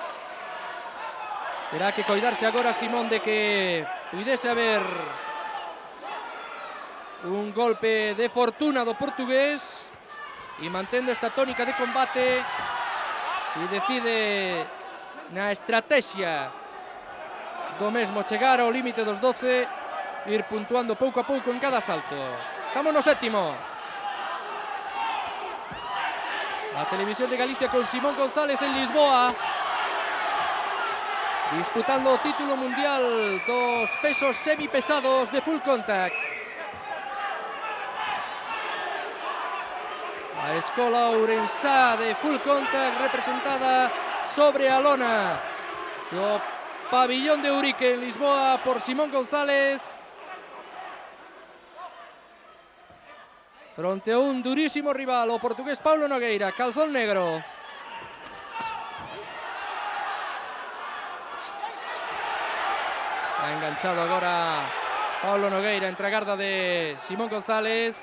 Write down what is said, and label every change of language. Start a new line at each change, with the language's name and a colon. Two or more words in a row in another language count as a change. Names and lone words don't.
Galician: Terá que coidarse agora Simón de que puidese haber un golpe de fortuna do portugués, e mantendo esta tónica de combate, si decide na estrategia do mesmo chegar ao límite dos 12, ir puntuando pouco a pouco en cada asalto. Estamos no séptimo. A Televisión de Galicia con Simón González en Lisboa, disputando o título mundial dos pesos semipesados de
English: full contact.
Galician: A escola ourensá de
English: full contact
Galician: representada sobre a lona do pabillón de Eurique en Lisboa por Simón González, fronte a un durísimo rival, o portugués Paulo Nogueira, calzón negro. Ha enganchado agora Paulo Nogueira entre a garda de Simón González.